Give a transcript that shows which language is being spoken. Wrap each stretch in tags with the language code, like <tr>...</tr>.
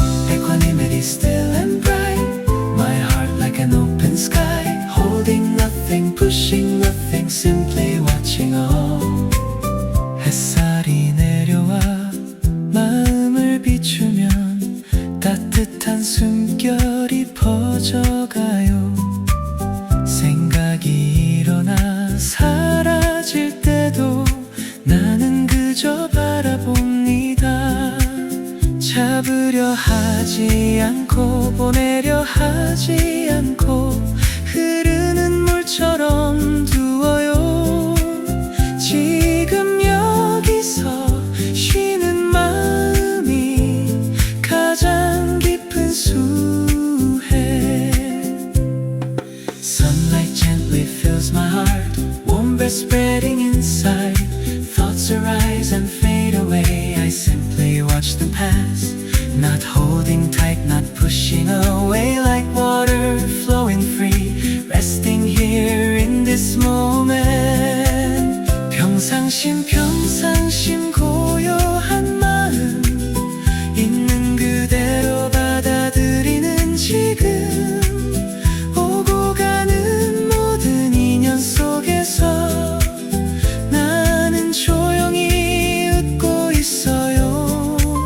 <en>Equanimity still and bright, my heart like an open sky, holding nothing, pushing nothing, simply watching all.</en> <ko>햇살이 내려와 마음을 비추면 따뜻한 숨결이 퍼져가요. 생각이 일어나 사라질 때도 나는 그저 바라봅니다. 잡으려 하지 않고 보내려 하지 않고 흐르는 물처럼 두어요. 지금 여기서 쉬는 마음이 가장 깊은 수혜.</ko> <en>Sunlight gently fills my heart, warm breath spreading inside. Thoughts arise and fade away, I simply watch them pass. Not holding tight, not pushing away, like water flowing free, resting here in this moment.</en> <ko>평상심 평상심 고요한 마음, 있는 그대로 받아들이는 지금. 오고 가는 모든 인연 속에서 나는 조용히 웃고 있어요.</ko>